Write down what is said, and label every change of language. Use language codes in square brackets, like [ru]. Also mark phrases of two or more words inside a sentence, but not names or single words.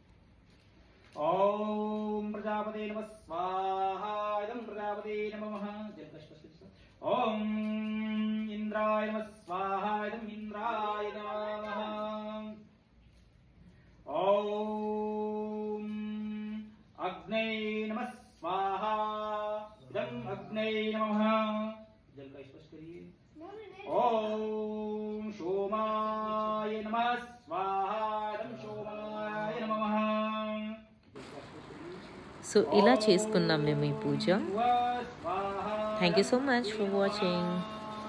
[sa] ओं प्रजापते नमः स्वाहा इदं प्रजापते नमः. ओं इन्द्राय नमः स्वाहा इदं इन्द्राय नमः. ओं अग्ने नमः स्वाहा इदं अग्ने नमः. [hi] जल का स्पर्श करिए. [sa] ओम सोमाय नमः स्वाहा इदं सोमाय नमः. [te] సో ఇలా చేసుకున్నాం మేము ఈ పూజ. [en] Thank you so much for watching.